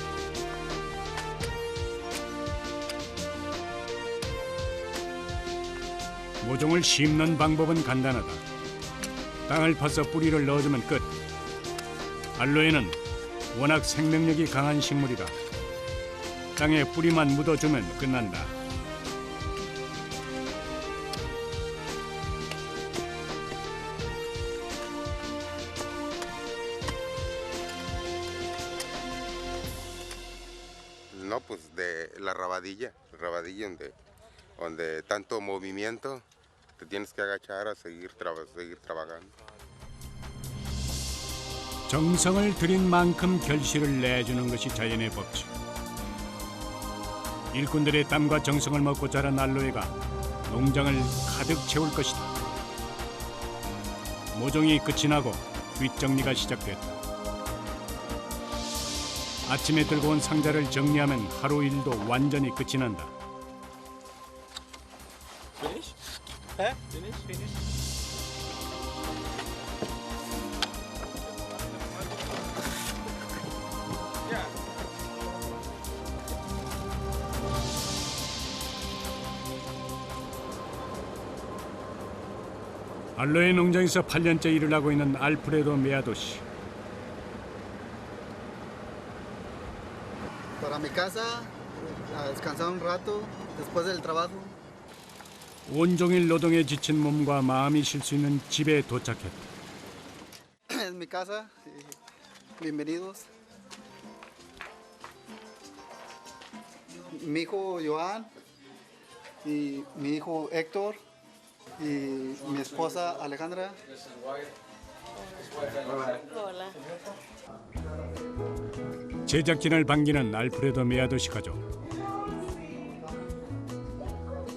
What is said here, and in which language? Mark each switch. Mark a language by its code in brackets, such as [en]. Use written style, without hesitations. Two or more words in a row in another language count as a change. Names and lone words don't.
[ko] 모종을 심는 방법은 간단하다. 땅을 파서 뿌리를 넣어주면 끝. 알로에는 워낙 생명력이 강한 식물이라 땅에 뿌리만 묻어주면 끝난다. [es] No, pues de la rabadilla donde tanto movimiento, te tienes que agachar a seguir trabajando. [ko] 정성을 들인 만큼 결실을 내주는 것이 자연의 법칙. 일꾼들의 땀과 정성을 먹고 자란 알로에가 농장을 가득 채울 것이다. 모종이 끝이 나고 뒷정리가 시작됐다. 아침에 들고 온 상자를 정리하면 하루 일도 완전히 끝이 난다. [en] Finish? Huh? Finish. Yeah. [ko] 알로에 농장에서 8년째 일을 하고 있는 알프레도 메아도 씨. [es] Para mi casa, a descansar un rato después del trabajo. [ko] 온종일 노동에 지친 몸과 마음이 쉴 수 있는 집에 도착했다. [es] Es mi casa. Bienvenidos. Mi hijo Joan y mi hijo Héctor y mi esposa Alejandra. Hola. [ko] 제작진을 반기는 알프레도 메아도 씨 가족.